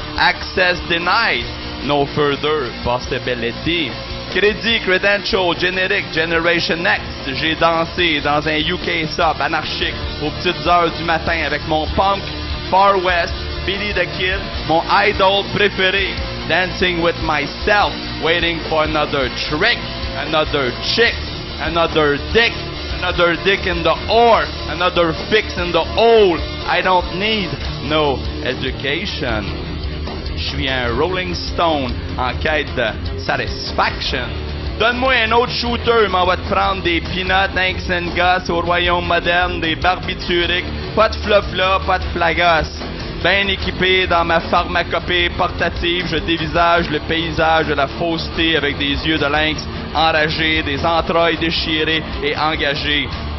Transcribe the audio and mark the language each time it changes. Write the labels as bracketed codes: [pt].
[en] Access denied, no further possibility. [fr] Crédit, credential, générique, Generation Next. J'ai dansé dans un UK sub anarchique aux petites heures du matin avec mon punk, Far West, Billy the Kid, mon idol préféré. [en] Dancing with myself, waiting for another trick, another chick, another dick in the oar, another fix in the hole. I don't need no education. [fr] Je suis un Rolling Stone en quête de satisfaction. Donne-moi un autre shooter, m'en va te prendre des peanuts, Hanks and Gus au royaume moderne, des barbituriques, pas de flop-flop, pas de flagos. Bien équipé dans ma pharmacopée portative, je dévisage le paysage de la fausseté avec des yeux de lynx enragés, des entrailles déchirées et engagées.